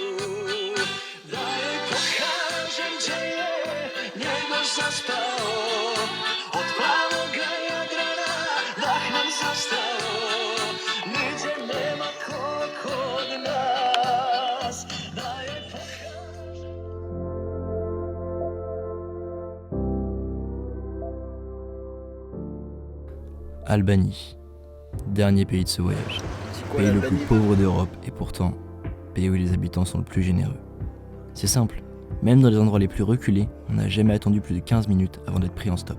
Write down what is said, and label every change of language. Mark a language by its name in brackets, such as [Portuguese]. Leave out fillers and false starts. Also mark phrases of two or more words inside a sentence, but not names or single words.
[Serbian] Da joj pokažem gdje je Njegoš zaspao, od plavoga Jadrana dah nam zastao, niđe nema ko kod nas. Da joj pokažem. [French] Albanie, dernier pays de ce voyage. Pays le plus pauvre d'Europe et pourtant, pays où les habitants sont le plus généreux. C'est simple, même dans les endroits les plus reculés, on n'a jamais attendu plus de 15 minutes avant d'être pris en stop.